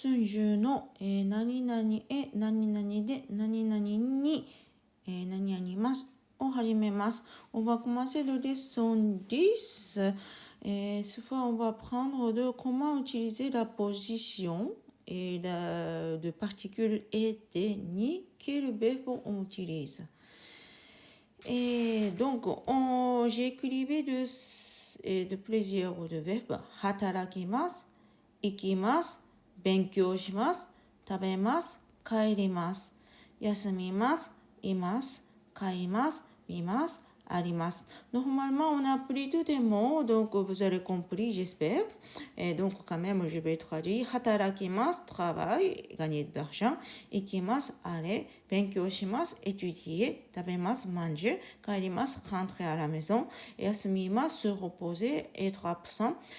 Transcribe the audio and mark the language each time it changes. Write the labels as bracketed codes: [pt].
[ja] 春秋の、何々へ何々で何々に、何々ますを始めます。 [fr] On va commencer le leçon 10. Ce fois, on va prendre de comment utiliser la position et de particules et des ni, quel verbe on utilise. Et donc, j'ai écrivé de plusieurs de verbes. [ja] Hatarakimasu, ikimasu, 勉強します、食べます、帰ります、休みます、います、買います、見ます、あります。 [fr] Normalement, on a appris tous des mots, donc vous avez compris, j'espère. Et donc, quand même, je vais traduire. Hatarakimasu, travail, gagner de l'argent. Ikimasu, aller. Benkyou shimasu, étudier. Tabemasu, manger. Kaerimasu, rentrer à la maison. Yasumimasu, se reposer, être absent.